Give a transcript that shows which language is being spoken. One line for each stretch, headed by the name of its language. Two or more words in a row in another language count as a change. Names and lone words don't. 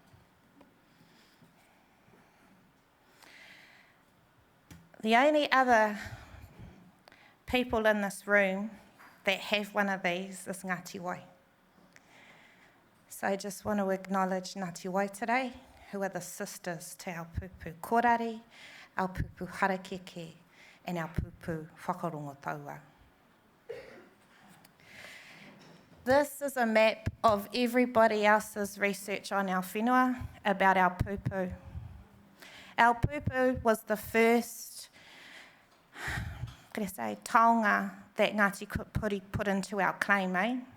English: The only other people in this room that have one of these is Ngāti Wai. So I just want to acknowledge Ngāti Wai today, who are the sisters to our
Māori: pupu kōrari,
English: our
Māori: pupu harakeke,
English: and our
Māori: pupu whakarongo taua.
English: This is a map of everybody else's research on our whenua about our pupu. Our pupu was the first, taonga that Ngāti Kuri put into our claim, eh?